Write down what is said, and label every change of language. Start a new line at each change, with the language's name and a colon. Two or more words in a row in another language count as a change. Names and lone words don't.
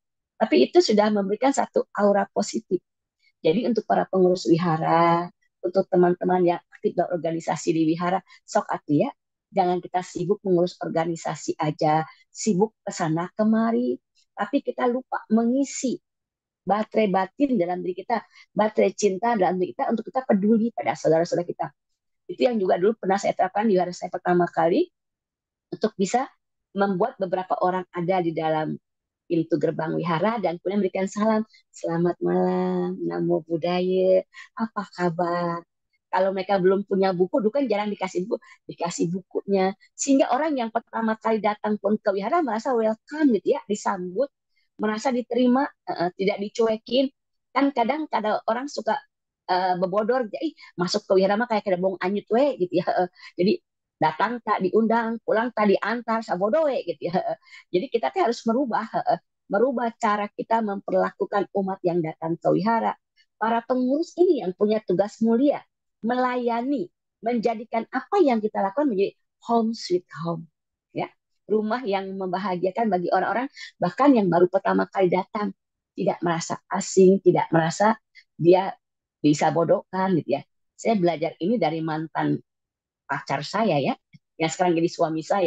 Indonesian: Tapi itu sudah memberikan satu aura positif. Jadi untuk para pengurus wihara, untuk teman-teman yang aktif berorganisasi di wihara,
Sundanese: sok atuh
Indonesian: ya, jangan kita sibuk mengurus organisasi aja, sibuk ke sana kemari, tapi kita lupa mengisi baterai batin dalam diri kita, baterai cinta dalam diri kita untuk kita peduli pada saudara-saudara kita. Itu yang juga dulu pernah saya terapkan di wihara saya pertama kali untuk bisa membuat beberapa orang ada di dalam pintu gerbang wihara dan kemudian memberikan salam, selamat malam,
Pali: namo buddhaya,
Indonesian: apa kabar. Kalau mereka belum punya buku, dulu kan jarang dikasih buku, dikasih bukunya. Sehingga orang yang pertama kali datang pun ke wihara merasa welcome gitu ya, disambut, merasa diterima, tidak dicuekin. Kan kadang orang suka bebodor, jadi masuk ke wihara mah kayak kada bong anyut we gitu ya. Jadi datang tak diundang, pulang tak diantar,
Sundanese: sabodo we
Indonesian: gitu ya. Jadi kita tuh harus merubah cara kita memperlakukan umat yang datang ke wihara. Para pengurus ini yang punya tugas mulia, melayani, menjadikan apa yang kita lakukan menjadi
English: home sweet home.
Indonesian: Ya, rumah yang membahagiakan bagi orang-orang, bahkan yang baru pertama kali datang, tidak merasa asing, tidak merasa dia bisa bodohkan gitu ya. Saya belajar ini dari mantan pacar saya ya, yang sekarang jadi suami saya.